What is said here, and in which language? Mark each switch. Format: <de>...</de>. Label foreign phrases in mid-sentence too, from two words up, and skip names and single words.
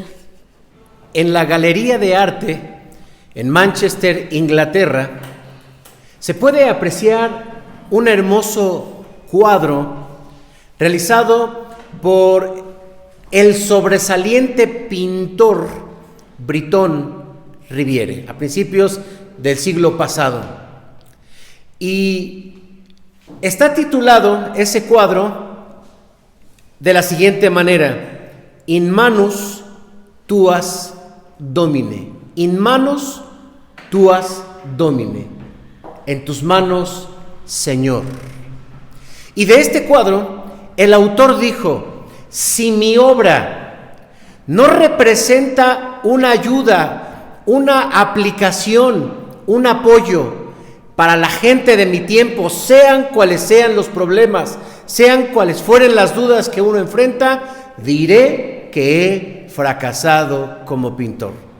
<es>En la Galería de Arte, en Manchester, Inglaterra, se puede apreciar un hermoso cuadro realizado por el sobresaliente pintor Britón Riviere a principios del siglo pasado. Y está titulado ese cuadro de la siguiente manera:</es> <la>In manus tuas domine. In manus tuas domine.</la> <es>En tus manos, Señor. Y de este cuadro, el autor dijo: si mi obra no representa una ayuda, una aplicación, un apoyo para la gente de mi tiempo, sean cuales sean los problemas, sean cuales fueren las dudas que uno enfrenta, diré que he fracasado como pintor.</es>